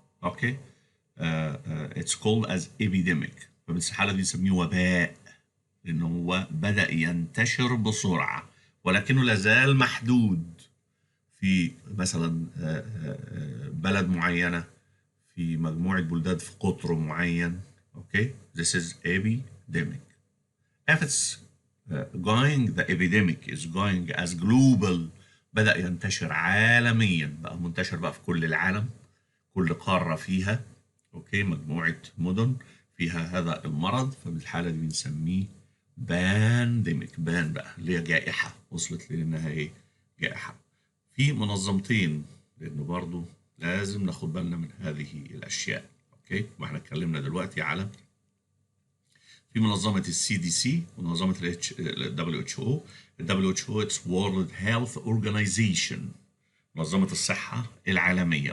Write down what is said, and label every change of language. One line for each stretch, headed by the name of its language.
English: Okay, it's called as epidemic.
Arabic: ففي الحالة دي بنسميه وباء، لأن هو بدأ ينتشر بسرعة، ولكنه لازال محدود في مثلا بلد معينة، في مجموعة بلدان، في قطر معين.
English: Okay, this is epidemic. if it's going, the epidemic is going as global.
Arabic: بدأ ينتشر عالميا، بقى منتشر بقى في كل العالم، كل قارة فيها اوكي مجموعة مدن فيها هذا المرض. فبالحالة دي بنسميه بانديميك. بان بقى اللي هي جائحة، وصلت لأنها ايه؟ جائحة. في منظمتين، لأنه برضو لازم ناخد بالنا من هذه الأشياء. اوكي، ما احنا اتكلمنا دلوقتي على في منظمة CDC ومنظمة WHO.
English: WHO it's World Health Organization،
Arabic: منظمة الصحة العالمية.